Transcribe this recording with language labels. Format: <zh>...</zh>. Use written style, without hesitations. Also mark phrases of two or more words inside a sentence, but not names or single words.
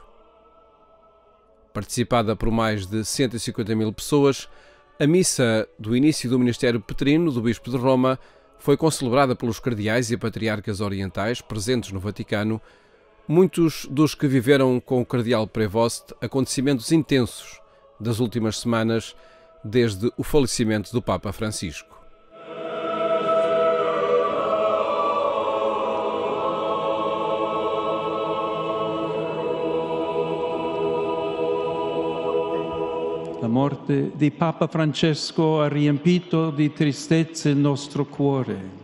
<pt>Participada por mais de 150.000 pessoas, a missa do início do ministério petrino do Bispo de Roma foi concelebrada pelos cardeais e patriarcas orientais presentes no Vaticano, muitos dos que viveram com o cardeal Prevost acontecimentos intensos das últimas semanas, desde o falecimento do Papa Francisco.</pt> <it>La morte di Papa Francesco ha riempito di tristezza il nostro cuore.</it>